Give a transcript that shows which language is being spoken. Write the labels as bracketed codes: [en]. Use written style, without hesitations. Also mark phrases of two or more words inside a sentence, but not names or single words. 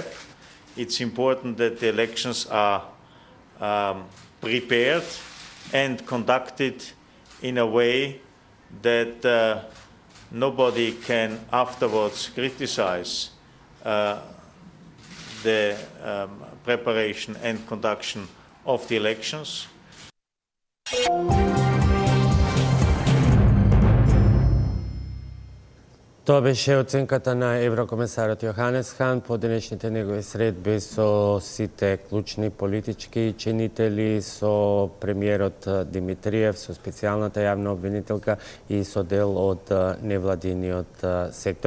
[en] It's important that the elections are prepared and conducted in a way that nobody can afterwards criticize the preparation and conduction of the elections. [mk] Тоа беше оценката на еврокомесарот Јоханес Хан по денешните негови средби со сите клучни политички чинители, со премиерот Димитриев, со специјалната јавна обвинителка и со дел од невладиниот сектор.